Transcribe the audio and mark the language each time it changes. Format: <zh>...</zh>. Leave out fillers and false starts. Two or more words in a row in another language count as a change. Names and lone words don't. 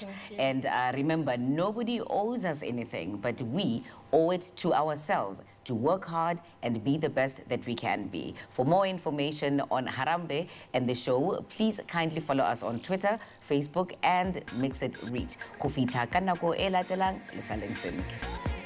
<en>And remember, nobody owes us anything, but we owe it to ourselves to work hard and be the best that we can be. For more information on Harambee and the show, please kindly follow us on Twitter, Facebook, and Mix It Reach.</en> <tn>Go fitlha ka nako e latelang, le saleng sentle.</tn>